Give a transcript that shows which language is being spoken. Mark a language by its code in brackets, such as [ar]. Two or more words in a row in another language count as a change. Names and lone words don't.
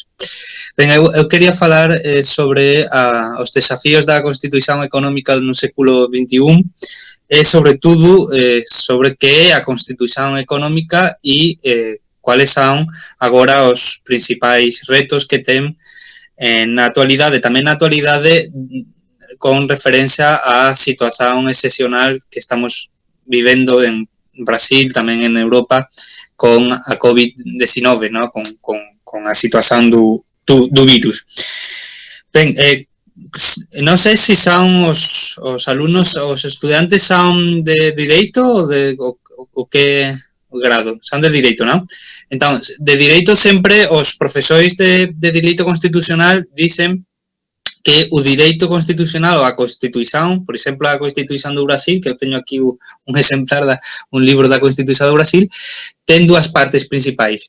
[pt] Bem, eu queria falar sobre os desafios da Constituição Econômica no século XXI e, sobretudo, sobre o que é a Constituição Econômica e quais são agora os principais retos que tem na atualidade, também na atualidade com referência à situação excepcional que estamos vivendo em Brasil, também em Europa, com a Covid-19, não? Com a situação do vírus. Bem, não sei se são os alunos, os estudantes são de direito ou que grado? [gl] Son de Direito, non? Entón, de Direito sempre os profesores de Direito Constitucional dicen que o direito constitucional ou a Constituición, por exemplo, a Constituición do Brasil, que eu teño aquí un exemplar, un libro da Constituición do Brasil, ten dúas partes principais.